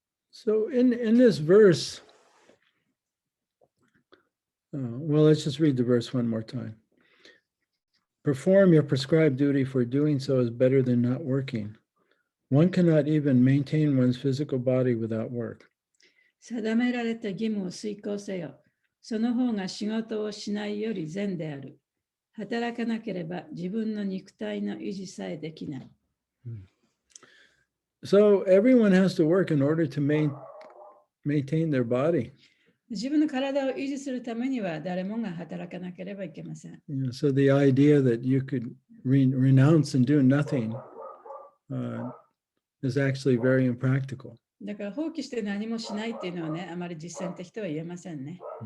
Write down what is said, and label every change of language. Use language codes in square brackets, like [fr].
[en] So in this verse, well, let's just read the verse one more time. Perform your prescribed duty, for doing so is better than not working. One cannot even maintain one's physical body without work. [ja] 定められた義務を遂行せよ。その方が仕事をしないより善である。働かなければ自分の肉体の維持さえできない。 [en] So everyone has to work in order to maintain their body. [ja] 自分の体を維持するためには誰もが働かなければいけません。 [en] So the idea that you could renounce and do nothing is actually very impractical. [ja] だから放棄して何もしないっていうのはね、あまり実践的とは言えませんね。